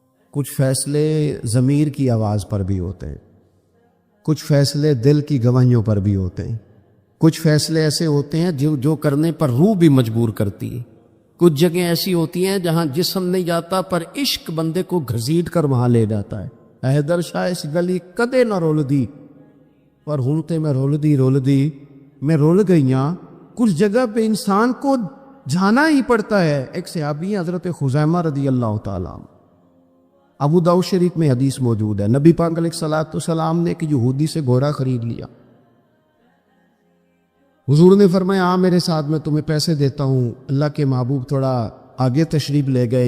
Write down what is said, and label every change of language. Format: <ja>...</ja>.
<ur>کچھ فیصلے ضمیر کی آواز پر بھی ہوتے ہیں، کچھ فیصلے دل کی گواہیوں پر بھی ہوتے ہیں، کچھ فیصلے ایسے ہوتے ہیں جو کرنے پر روح بھی مجبور کرتی ہے. کچھ جگہیں ایسی ہوتی ہیں جہاں جسم نہیں جاتا پر عشق بندے کو گھسیٹ کر وہاں لے جاتا ہے.</ur> <pa>حیدر شاہ اس گلی کدے نہ رول دی پر ہوں تے میں رول دی میں رول گئیاں.</pa> <ur>کچھ جگہ پہ انسان کو جانا ہی پڑتا ہے. ایک صحابی ہیں حضرت خزیمہ رضی اللہ تعالیٰ عنہ. ابو داؤد شریف میں حدیث موجود ہے. نبی پاک علیہ الصلوۃ والسلام نے ایک یہودی سے گھوڑا خرید لیا. حضور نے فرمایا آ میرے ساتھ، میں تمہیں پیسے دیتا ہوں. اللہ کے محبوب تھوڑا آگے تشریف لے گئے.</ur>